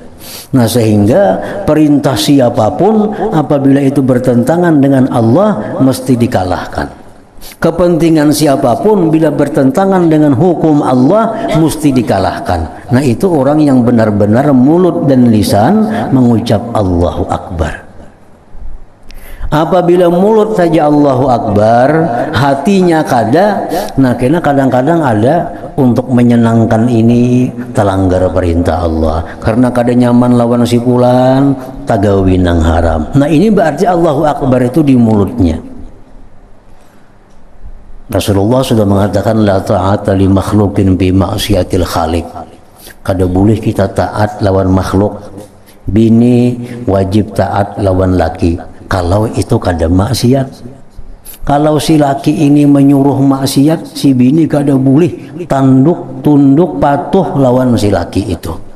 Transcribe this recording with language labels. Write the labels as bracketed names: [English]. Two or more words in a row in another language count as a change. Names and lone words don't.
[Indonesian] Nah, sehingga perintah siapapun apabila itu bertentangan dengan Allah mesti dikalahkan. Kepentingan siapapun bila bertentangan dengan hukum Allah mesti dikalahkan. Nah, itu orang yang benar-benar mulut dan lisan mengucap [Arabic] الله أكبر. [Indonesian] Apabila mulut saja [Arabic] الله أكبر, [Banjar] hatinya kada, nah kena kadang-kadang ada untuk menyenangkan ini terlanggar perintah Allah. Karena kada nyaman lawan si fulan, tagawi nang haram. [Indonesian] Nah, ini berarti [Arabic] الله أكبر [Indonesian] itu di mulutnya. Rasulullah sudah mengatakan [Arabic] لا طاعة لمخلوق بمعصية الخالق. [Banjar] Kada boleh kita taat lawan makhluk. Bini wajib taat lawan laki kalau itu kada maksiat. Kalau si laki ini menyuruh maksiat, si bini kada boleh tunduk patuh lawan si laki itu.